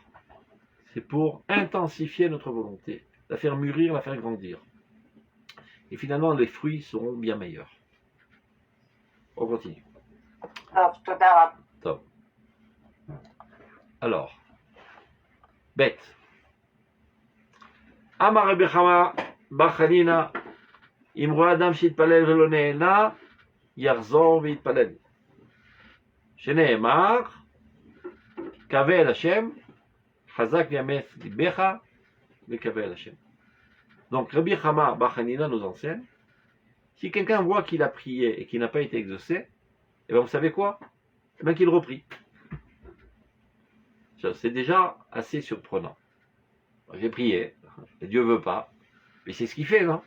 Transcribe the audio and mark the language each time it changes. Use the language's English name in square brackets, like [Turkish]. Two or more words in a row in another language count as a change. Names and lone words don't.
[French] C'est pour intensifier notre volonté, la faire mûrir, la faire grandir. Et finalement, les fruits seront bien meilleurs. On continue. Top. Alors, bête. [Hebrew] אמר רבי חמא בר חנינא, אם רואה אדם שהתפלל ולא נהנה, יחזור ויתפלל. שנאמר, קווה אל השם, חזק ויאמץ ליבך, וקווה אל השם. [French] Donc, Rabbi Chama Bar Hanina nous enseigne, si quelqu'un voit qu'il a prié et qu'il n'a pas été exaucé, eh bien, vous savez quoi? Eh bien, qu'il reprie. C'est déjà assez surprenant. J'ai prié, et Dieu veut pas, mais c'est ce qu'il fait, non?